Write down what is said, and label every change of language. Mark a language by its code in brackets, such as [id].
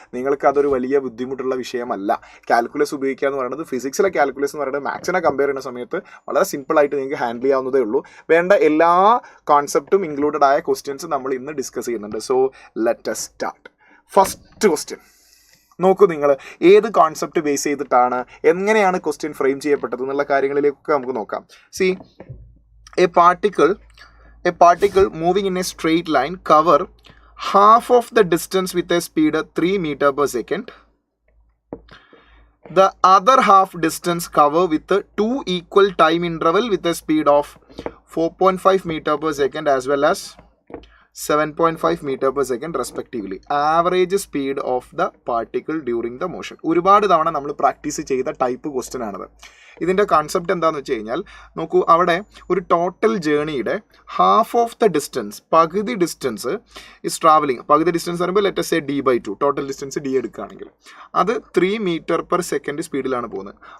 [ml] നിങ്ങൾക്ക് അതൊരു വലിയ ബുദ്ധിമുട്ടുള്ള വിഷയമല്ല. കാൽക്കുലസ് ഉപയോഗിക്കുക എന്ന് പറയുന്നത്, ഫിസിക്സിലെ കാൽക്കുലസ് എന്ന് പറയുന്നത് മാത്സിനെ കമ്പയർ ചെയ്യുന്ന സമയത്ത് വളരെ സിമ്പിളായിട്ട് നിങ്ങൾക്ക് ഹാൻഡിൽ ചെയ്യാവുന്നതേ ഉള്ളൂ. വേണ്ട എല്ലാ കോൺസെപ്റ്റും ഇൻക്ലൂഡഡ് ആയ ക്വസ്റ്റ്യൻസ് നമ്മൾ ഇന്ന് ഡിസ്കസ് ചെയ്യുന്നുണ്ട്. [en] So let us start. First question [ml] നോക്കൂ. നിങ്ങൾ ഏത് കോൺസെപ്റ്റ് ബേസ് ചെയ്തിട്ടാണ്, എങ്ങനെയാണ് ക്വസ്റ്റ്യൻ ഫ്രെയിം ചെയ്യപ്പെട്ടത് എന്നുള്ള കാര്യങ്ങളിലേക്കൊക്കെ നമുക്ക് നോക്കാം. [en] C, a particle moving in a straight line cover half of the distance with a speed of 3 meter per second. The other half distance cover with a 2 equal time interval with a speed of 4.5 meter per second as well as 7.5 meter per second respectively. Average speed of the particle during the motion. [ml] ഒരുപാട് തവണ നമ്മൾ practice ചെയ്ത type question ആണത്. ഇതിൻ്റെ concept എന്താണെന്ന് വെച്ച് കഴിഞ്ഞാൽ നോക്കൂ, അവിടെ ഒരു total ജേണിയുടെ [en] half of the distance, [ml] പകുതി [en] Distance is travelling. [ml] പകുതി ഡിസ്റ്റൻസ് പറയുമ്പോൾ [en] let us say d/2, [ml] total distance d എടുക്കുകയാണെങ്കിൽ അത് [en] 3 meter per second [ml] സ്പീഡിലാണ് പോകുന്നത്.